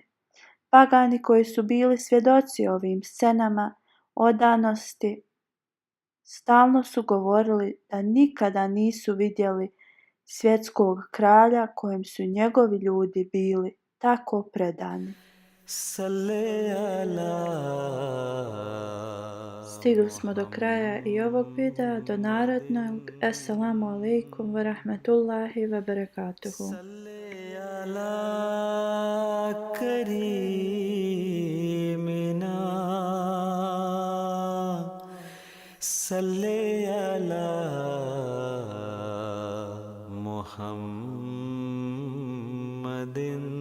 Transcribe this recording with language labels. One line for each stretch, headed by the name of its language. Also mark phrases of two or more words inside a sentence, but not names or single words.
Bosnian: Pagani koji su bili svjedoci ovim scenama odanosti stalno su govorili da nikada nisu vidjeli svjetskog kralja kojem su njegovi ljudi bili tako predani.
Arabic: صلِّ على.
Bosnian: Stigli smo do kraja i ovog videa, do narednog.
Arabic: السلام عليكم ورحمة الله وبركاته. صلِّ على كريمنا. صلِّ على محمدٍ.